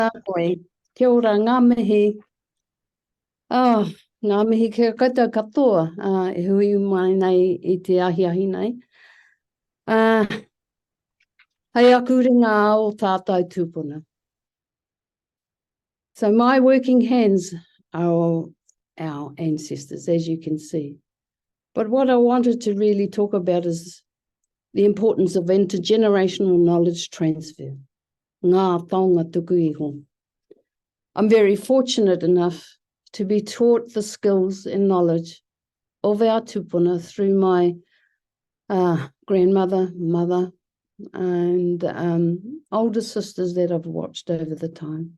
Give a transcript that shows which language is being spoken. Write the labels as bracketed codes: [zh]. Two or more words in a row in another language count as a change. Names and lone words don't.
[mi] Koe. Kia ora, ngā mihi. Ngā mihi kia koutou katoa. E hui mai nei I te ahi nei. Hei aku ringa o Tātou Tīpuna. [en] So my working hands are our ancestors, as you can see. But what I wanted to really talk about is the importance of intergenerational knowledge transfer. [mi] Ngā taonga tuku iho. [en] I'm very fortunate enough to be taught the skills and knowledge of our tupuna through my grandmother, mother, and older sisters that I've watched over the time.